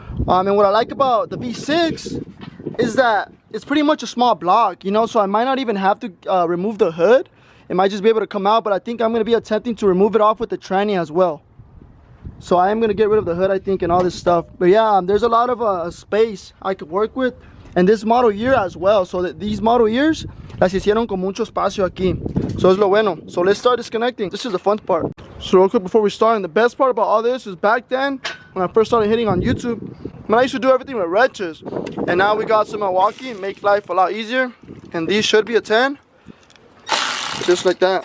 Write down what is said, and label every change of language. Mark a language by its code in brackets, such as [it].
[en] And what I like about the V6 is that it's pretty much a small block, you know, so I might not even have to remove the hood. It might just be able to come out, but I think I'm gonna be attempting to remove it off with the tranny as well. So I am gonna get rid of the hood, I think, and all this stuff. But yeah, there's a lot of space I could work with, and this model year as well. So that these model years [es] las hicieron con mucho espacio aquí. [en] So [es] es lo bueno. [en] So let's start disconnecting. This is the fun part. So real quick before we start, and the best part about all this is back then when I first started hitting on YouTube, man, I used to do everything with wrenches, and now we got some Milwaukee and make life a lot easier. And these should be a 10, just like that.